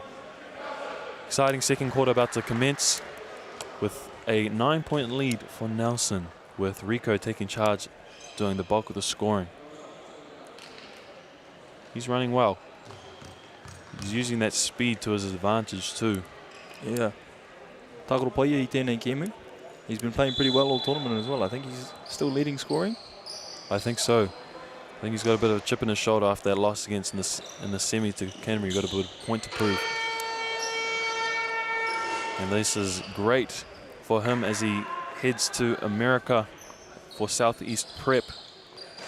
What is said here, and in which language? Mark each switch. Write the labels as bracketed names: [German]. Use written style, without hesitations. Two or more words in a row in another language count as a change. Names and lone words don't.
[English] Exciting second quarter about to commence with a 9-point lead for Nelson, with Rico taking charge, doing the bulk of the scoring. He's running well. He's using that speed to his advantage too. Yeah. [Māori] Takoro Paia I tēnei kēmu. [English] He's been playing pretty well all tournament as well. I think he's still leading scoring. I think so. I think he's got a bit of a chip in his shoulder after that loss against in the semi to Canterbury. Got a bit of point to prove. And this is great for him as he heads to America for Southeast Prep.